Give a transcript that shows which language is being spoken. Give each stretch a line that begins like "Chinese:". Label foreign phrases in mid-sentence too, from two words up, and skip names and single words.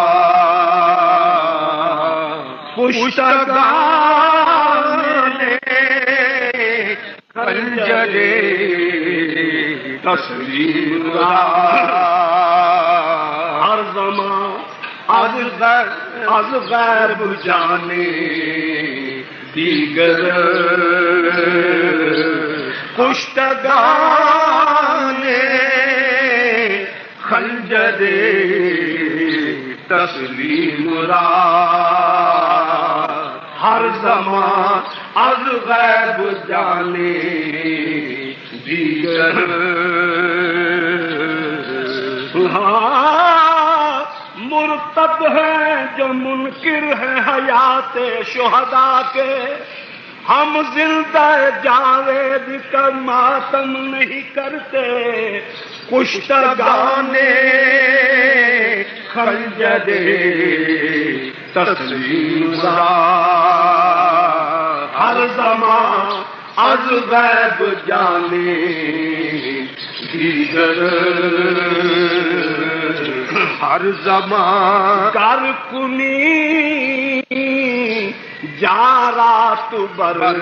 Persian: کشتگان خنجر تسلیم را ہر زمان از غیب جانے دیگر کشتگان خنجر تسلیم را ہر زمان از غیب جانے
Urdu: دیگر مرتد ہیں جو منکر ہیں حیات شہداء کے ہم زندہ جاوید کا ماتم نہیں کرتے
Persian: کشتگان خنجر تسلیم را ہر زمان از غیب جانے دیگر ہر زمان گر کنی جارات بر